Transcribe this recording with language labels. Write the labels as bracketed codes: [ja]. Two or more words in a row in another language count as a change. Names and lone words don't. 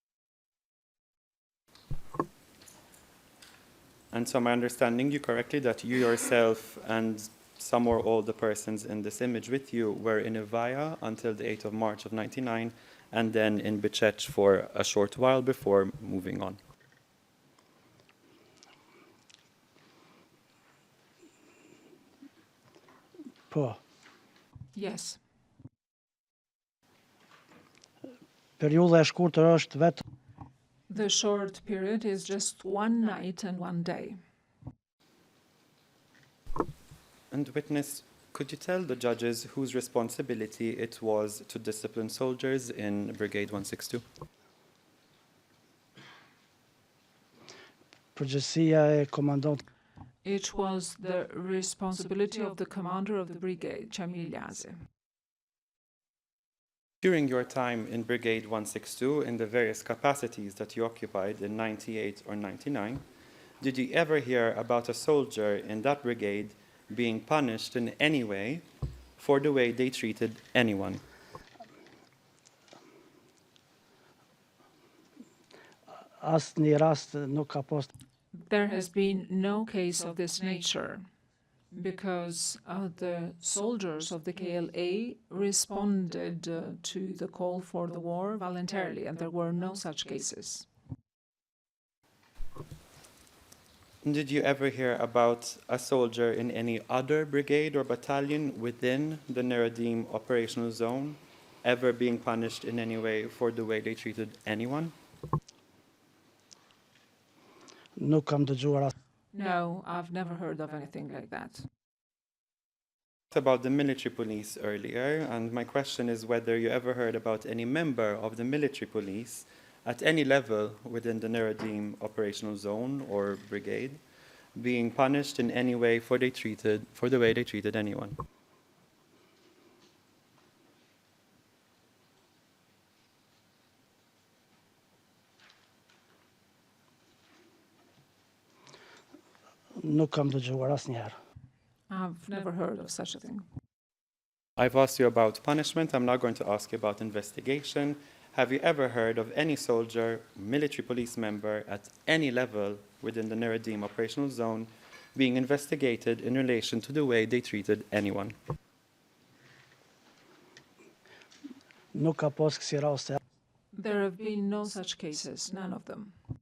[en] And so am I understanding you correctly that you yourself and some or all the persons in this image with you were in Ivaya until the 8th of March of 99, and then in Bichech for a short while before moving on? [sq] Po. [en] Yes. [sq] Periudha e shkurtër është vetëm [en] The short period is just one night and one day. And witness, could you tell the judges whose responsibility it was to discipline soldiers in Brigade 162? [sq] përgjegjësia e komandantit. [en] It was the responsibility of the commander of the brigade, Chamil Yazi. During your time in Brigade 162, in the various capacities that you occupied in 98 or 99, did you ever hear about a soldier in that brigade being punished in any way for the way they treated anyone? [sq] Asnjë rast nuk ka pas. [en] There has been no case of this nature because the soldiers of the KLA responded to the call for the war voluntarily, and there were no such cases. Did you ever hear about a soldier in any other brigade or battalion within the Neradim operational zone ever being punished in any way for the way they treated anyone? [sq] Nuk kam dëgjuar as. [en] No, I've never heard of anything like that. About the military police earlier, and my question is whether you ever heard about any member of the military police at any level within the Neradim operational zone or brigade being punished in any way for the way they treated anyone. [sq] Nuk kam dëgjuar asnjëherë. [en] I've never heard of such a thing. I've asked you about punishment. I'm now going to ask you about investigation. Have you ever heard of any soldier, military police member at any level within the Neradim operational zone being investigated in relation to the way they treated anyone? [sq] Nuk ka pas kësi raste. [en] There have been no such cases, none of them.